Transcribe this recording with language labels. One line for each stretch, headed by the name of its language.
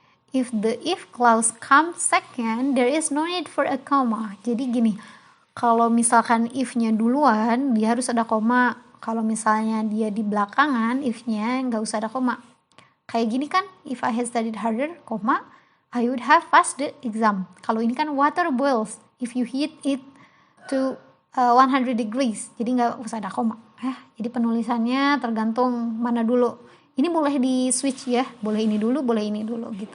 English: If the if clause comes second, there is no need for a comma.
Indonesian: Jadi gini, kalau misalkan if-nya duluan, dia harus ada koma. Kalau misalnya dia di belakangan, if-nya nggak usah ada koma. Kayak gini kan,
English: if I had studied harder,
Indonesian: koma,
English: I would have passed the exam.
Indonesian: Kalau ini kan
English: water boils if you heat it to 100 degrees.
Indonesian: Jadi nggak usah ada koma. Jadi penulisannya tergantung mana dulu. Ini boleh di switch ya, boleh ini dulu, boleh ini dulu gitu.